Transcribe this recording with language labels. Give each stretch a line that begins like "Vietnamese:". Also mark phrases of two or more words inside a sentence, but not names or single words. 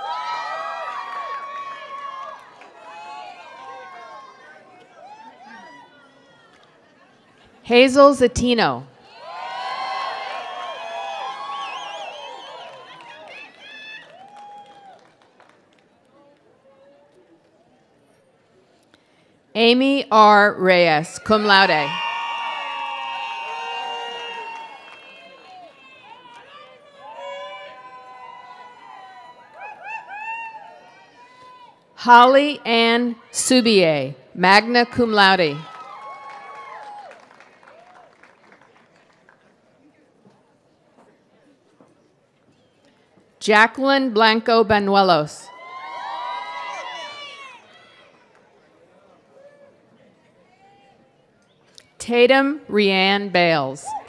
English: Hazel Zatino. Amy R. Reyes,
Latin: cum laude.
English: Holly Ann Subier,
Latin: magna cum laude.
English: Jacqueline Blanco Banuelos. Tatum Rianne Bales.